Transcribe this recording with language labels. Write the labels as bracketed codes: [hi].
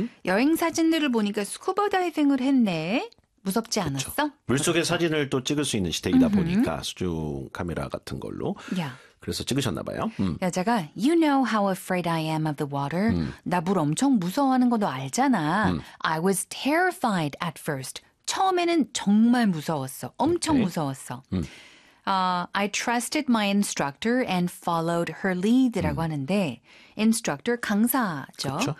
[ko] 여행 사진들을 보니까 스쿠버 다이빙을 했네. 무섭지 않았어? 그쵸. 물속에 사진을 또 찍을 수 있는 시대이다 보니까 수중 카메라 같은 걸로. [en] Yeah. [ko] 그래서 찍으셨나 봐요. 여자가, [en] You know how afraid I am of the water. [ko] 나 물 엄청 무서워하는 거 너 알잖아. [en] I was terrified at first. [ko] 처음에는 정말 무서웠어. 엄청 [en] okay. [ko] 무서웠어. [en] I trusted my instructor and followed her lead [ko] 이라고 하는데 [en] instructor [ko] 강사죠.